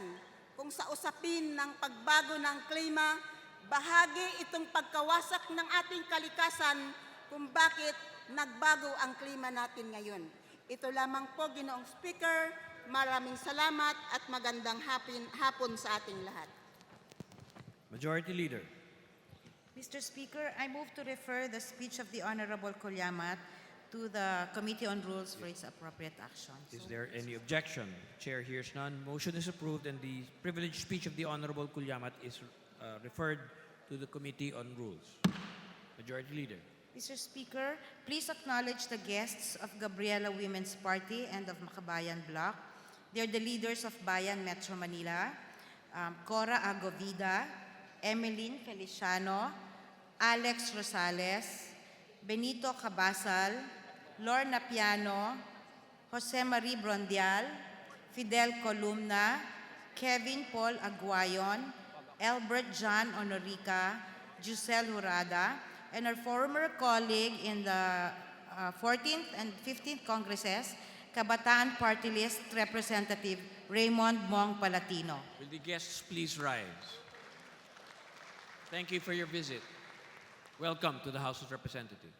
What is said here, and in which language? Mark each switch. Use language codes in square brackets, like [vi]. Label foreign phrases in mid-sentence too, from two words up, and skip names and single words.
[tl] Kung sa usapin ng pagbago ng klima, bahagi itong pagkawasak ng ating kalikasan kung bakit nagbago ang klima natin ngayon. Ito lamang po, Ginoong Speaker. Maraming salamat at magandang hapon sa ating lahat. [en] Majority Leader. Mr. Speaker, I move to refer the speech of the Honorable Colyamat to the Committee on Rules for its appropriate action. Is there any objection? Chair hears none. Motion is approved and the privileged speech of the Honorable Kulyamat is referred to the Committee on Rules. Majority Leader. Mr. Speaker, please acknowledge the guests of Gabriela Women's Party and of Makabayan Bloc. They are the leaders of Bayan Metro Manila, Cora Agovida, Emeline Feliciano, Alex Rosales, Benito Cabasal, Lorna Piano, Jose Marie Brondial, Fidel Columna, Kevin Paul Aguayon, Albert John Honorica, Giselle Jurada, and our former colleague in the 14th and 15th Congresses, Kabataan Party List Representative Raymond Mong Palatino. Will the guests please rise? Thank you for your visit. Welcome to the House of Representatives.